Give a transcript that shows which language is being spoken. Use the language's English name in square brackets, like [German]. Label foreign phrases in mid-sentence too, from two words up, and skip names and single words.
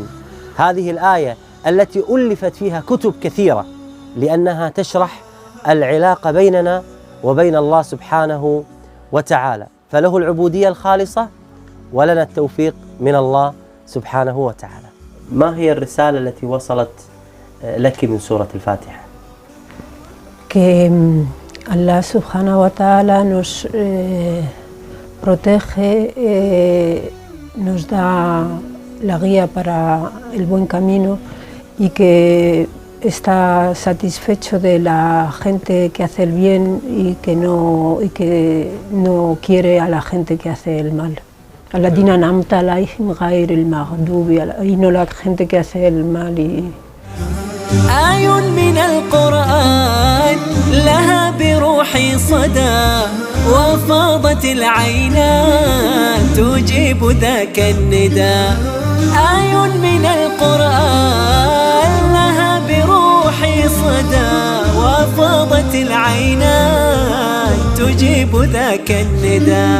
[Arabic] هذه الآية التي ألفت فيها كتب كثيرة، لأنها تشرح العلاقة بيننا وبين الله سبحانه وتعالى، فله العبودية الخالصة ولنا التوفيق من الله سبحانه وتعالى. ما هي الرسالة التي وصلت لك من سورة الفاتحة؟ [Spanish] Que Allah [Arabic] سبحانه وتعالى [Spanish] nos protege, nos da la guía para el buen camino, y que está satisfecho de la gente que hace el bien y que no quiere a la gente que hace el mal. [Arabic] الذين أنعمت عليهم غير المغضوب, [Spanish] y no la gente que hace el mal. [Arabic] آي من القرآن لها بروحي صدى، وفاضت العينات تجيب ذاك النداء. آي من القرآن لها بروحي صدى، وفاضت العينات تجيب ذاك النداء.